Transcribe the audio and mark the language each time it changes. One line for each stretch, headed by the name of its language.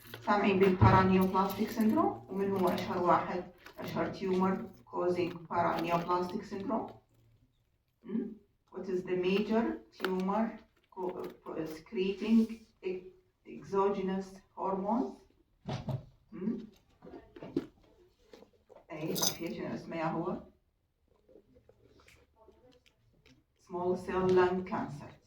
Arabic: سامعين بالبارانيوبلاستيك syndrome ومن هو أشهر واحد أشهر
English: tumor causing paraneoplastic syndrome. What is the major tumor secreting exogenous hormones?
Arabic: أي عارفين شنو اسمه يا هو؟
English: Small cell lung cancer.